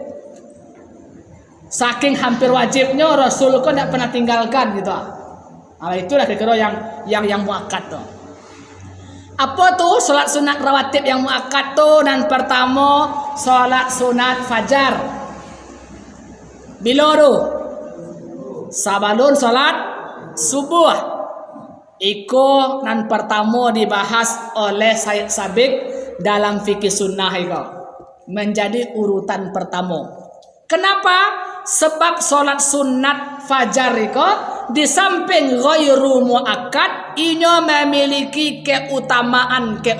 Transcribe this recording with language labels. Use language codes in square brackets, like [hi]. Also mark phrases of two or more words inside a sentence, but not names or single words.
[id] Saking hampir wajibnya Rasul kok tidak pernah tinggalkan gitu. Nah, itulah kira-kira yang muakkad tuh. Apa tuh salat sunat rawatib yang muakkad tuh? Dan pertama salat sunat fajar. [min] Bila tu? Sabalun salat subuh. Iko nan pertama dibahas oleh Sayyid Sabiq dalam fikih sunnah iko. [id] Menjadi urutan pertama. Kenapa? Sebab salat sunat fajar iko di samping [ar] غير مؤكد [id] inya memiliki keutamaan.